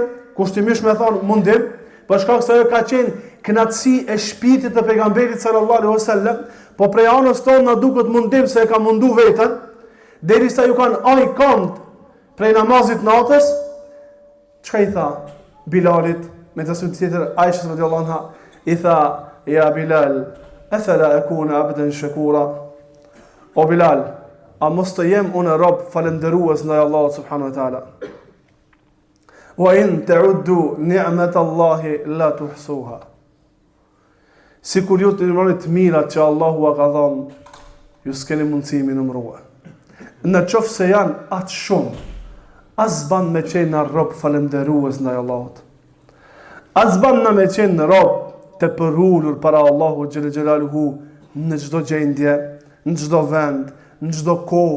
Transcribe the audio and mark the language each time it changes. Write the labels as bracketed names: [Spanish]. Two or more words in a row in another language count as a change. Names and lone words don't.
[Albanian] Kushtimisht me thon mundim, për shkak se ajo ka qenë kënaqësi e shpirtit të pejgamberit [Arabic] صلى الله عليه وسلم, [Albanian] po prej anës tonë na duket mundim se e ka mundu veten, derisa ju kanë ai kant prej namazit natës. Çka i tha Bilalit me tasmin tjetër Aisha [Arabic] رضي الله عنها, [Albanian] i tha, [Arabic] يا بلال أفلا أكون عبدا شكورا? [Albanian] O Bilal, a mos të jem unë rob falëndërues ndaj Allahut [Arabic] سبحانه وتعالى? وإن تعدوا نعمة الله لا تحصوها. [Albanian] Sikur ju të numëroni të mirat që Allahu a ka dhënë, ju s'keni mundësi mi numërua. Në qoftë se janë atë shumë, as ban me qenë në rob falëndërues ndaj Allahut. As ban në me qenë në rob të përullur para Allahu [Arabic] جل جلاله [Albanian] në çdo gjendje, në çdo vend, në çdo kohë.